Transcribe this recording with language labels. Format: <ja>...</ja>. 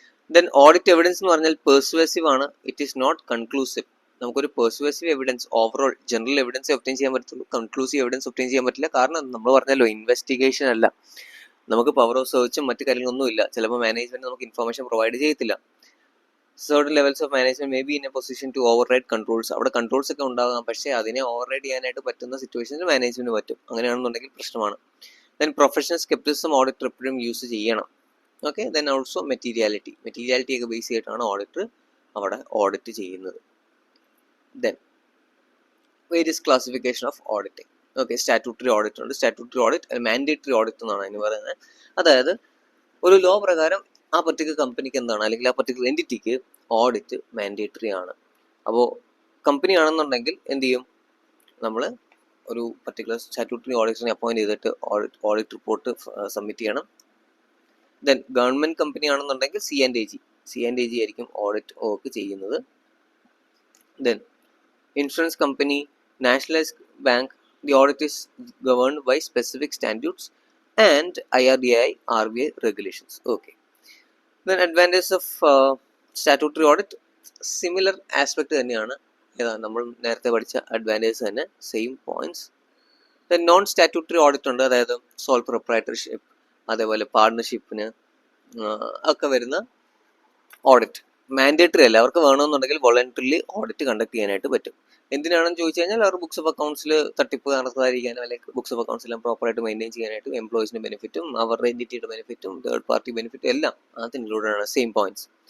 <ml>Then audit evidence എന്ന് പറഞ്ഞാൽ persuasive ആണ്.</ml> <en>It is not conclusive.</en> <ml>നമുക്കൊരു persuasive evidence, overall general evidence obtain ചെയ്യാൻ പറ്റത്തുള്ളൂ. കൺക്ലൂസീവ് എവിഡൻസ് ഒബ്റ്റെയിൻ ചെയ്യാൻ പറ്റില്ല. കാരണം നമ്മൾ പറഞ്ഞല്ലോ, ഇൻവെസ്റ്റിഗേഷൻ അല്ല, നമുക്ക് പവർ ഓഫ് സെർച്ചും മറ്റു കാര്യങ്ങളൊന്നുമില്ല. ചിലപ്പോൾ മാനേജ്മെന്റ് നമുക്ക് ഇൻഫർമേഷൻ പ്രൊവൈഡ് ചെയ്യത്തില്ല.</ml> <en>certain levels of management may be in a position to override controls.</en> <ml>അവിടെ കൺട്രോൾസ് ഒക്കെ ഉണ്ടാകാം, പക്ഷേ അതിനെ ഓവർറൈഡ് ചെയ്യാനായിട്ട് പറ്റുന്ന സിറ്റുവേഷനിൽ മാനേജ്മെന്റ് പറ്റും. അങ്ങനെയാണെന്നുണ്ടെങ്കിൽ പ്രശ്നമാണ്. ദെൻ പ്രൊഫഷണൽ സ്കെപ്റ്റിസം ഓഡിറ്റർ എപ്പോഴും യൂസ് ചെയ്യണം. ഓക്കെ, ദെൻ ഓൾസോ മെറ്റീരിയാലിറ്റി ഒക്കെ ബേസ് ചെയ്തിട്ടാണ് ഓഡിറ്റർ അവിടെ ഓഡിറ്റ് ചെയ്യുന്നത്. Then various classification of auditing. Okay, statutory audit ഉണ്ട്. സ്റ്റാറ്റ്യൂട്ടറി ഓഡിറ്റ് മാൻഡേറ്ററി ഓഡിറ്റ് എന്നാണ് അതിന് പറയുന്നത്. അതായത് ഒരു ലോ പ്രകാരം ആ പർട്ടിക്കുലർ കമ്പനിക്ക് എന്താണ്, അല്ലെങ്കിൽ ആ പർട്ടിക്കുലർ എൻറ്റിറ്റിക്ക് ഓഡിറ്റ് മാൻഡേറ്ററി ആണ്. അപ്പോൾ കമ്പനി ആണെന്നുണ്ടെങ്കിൽ എന്ത് ചെയ്യും, നമ്മൾ ഒരു പർട്ടിക്കുലർ സ്റ്റാറ്റ്യൂട്ടറി ഓഡിറ്ററിനെ അപ്പോയിന്റ് ചെയ്തിട്ട് ഓഡിറ്റ് റിപ്പോർട്ട് സബ്മിറ്റ് ചെയ്യണം. ദെൻ ഗവൺമെന്റ് കമ്പനി ആണെന്നുണ്ടെങ്കിൽ C&AG ആയിരിക്കും ഓഡിറ്റ് വർക്ക് ചെയ്യുന്നത്.</ml> <en>Then insurance company, nationalised bank, the audit is governed by specific standards and IRDAI RBI regulations. Okay. Then advantages of statutory audit, similar aspect തന്നെയാണ്.</en> <ml>നമ്മൾ നേരത്തെ പഠിച്ച advantages തന്നെ, same points. Then non statutory audit ഉണ്ട്. അതായത് soul proprietorship, അതേപോലെ പാർട്ണർഷിപ്പിന് ഒക്കെ വരുന്ന ഓഡിറ്റ് മാൻഡേറ്ററി അല്ല. അവർക്ക് വേണമെന്നുണ്ടെങ്കിൽ വോളണ്ടറിലി ഓഡിറ്റ് കണ്ടക്ട് ചെയ്യാനായിട്ട് പറ്റും. എന്തിനാണെന്ന് ചോദിച്ചു കഴിഞ്ഞാൽ അവർ ബുക്സ് ഓഫ് അക്കൗണ്ട്സിൽ തട്ടിപ്പ് നടത്താതിരിക്കാനും, അല്ലെങ്കിൽ ബുക്സ് ഓഫ് അക്കൗണ്ട്സ് എല്ലാം പ്രോപ്പറായിട്ട് മെയിൻറ്റെയിൻ ചെയ്യാനായിട്ടും, എംപ്ലോയീസിന് ബെനിഫിറ്റും അവരുടെ എൻറ്റിറ്റിയുടെ ബെനിഫിറ്റും തേർഡ് പാർട്ടി ബെനിഫിറ്റും എല്ലാം അത് ഇൻക്ലൂഡഡ് ആണ്. Same points.</ml>